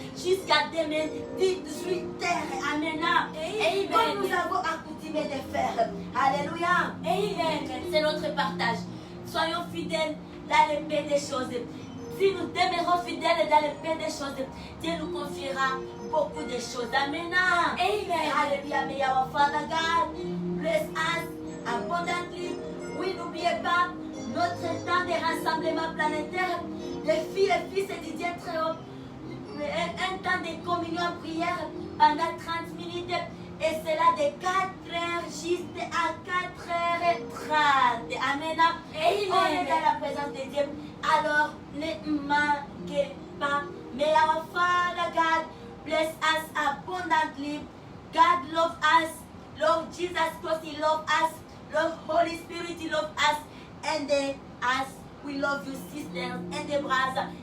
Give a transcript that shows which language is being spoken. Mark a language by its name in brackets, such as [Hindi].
[French] Jusqu'à demain, 18h. Amen. Et comme nous avons accoutumé de faire. Alléluia. Amen. C'est notre partage. Soyons fidèles dans le paix des choses. Si nous demeurons fidèles dans le paix des choses, Dieu nous confiera beaucoup de choses. Amen. Amen. Alléluia. [English] May our Father God bless us abundantly. [French] Oui, n'oubliez pas notre temps de rassemblement planétaire, les filles et fils du Dieu très haut, un temps de communion en prière pendant 30 minutes. Et cela de 4h juste à 4h30. Amen. Et on est dans la présence de Dieu. Alors ne manquez pas. [English] May our Father God bless us abundantly. God love us. Lord Jesus Christ, He love us. Lord Holy Spirit, He love us. And us, we love you, sisters and the brothers.